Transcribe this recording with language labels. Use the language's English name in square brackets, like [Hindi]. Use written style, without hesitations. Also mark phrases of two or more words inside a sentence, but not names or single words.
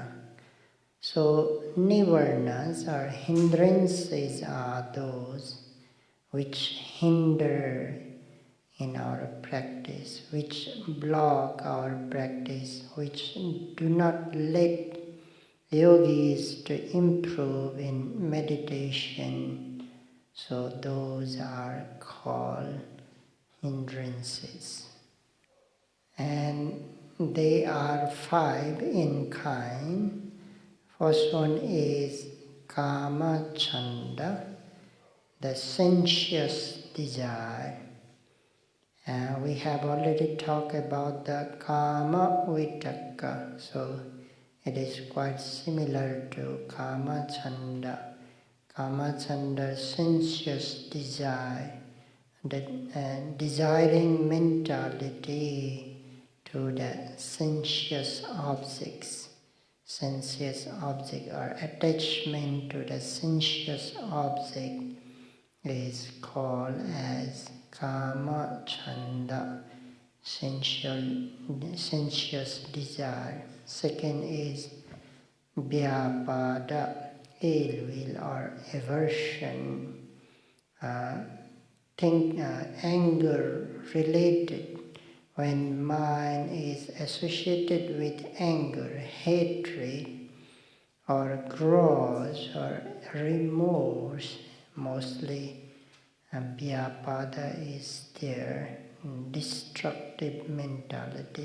[English] So nivarnas or hindrances are those which hinder in our practice, which block our practice, which do not let yogis to improve in meditation. So those are called hindrances. And they are 5 in kind. First one is [Pali] kama chanda, [English] the sensuous desire. We have already talked about the [Pali] kama vitaka, [English] so it is quite similar to [Pali] kama chanda. Kama chanda, [English] sensuous desire, the desiring mentality to the sensuous objects. Sensuous object or attachment to the sensuous object is called as [Pali] kama chanda, [English] sensuous desire. Second is vyapada, ill will or aversion, anger related. When mind is associated with anger, hatred, or grudge, or remorse, mostly vyapada is there, destructive mentality.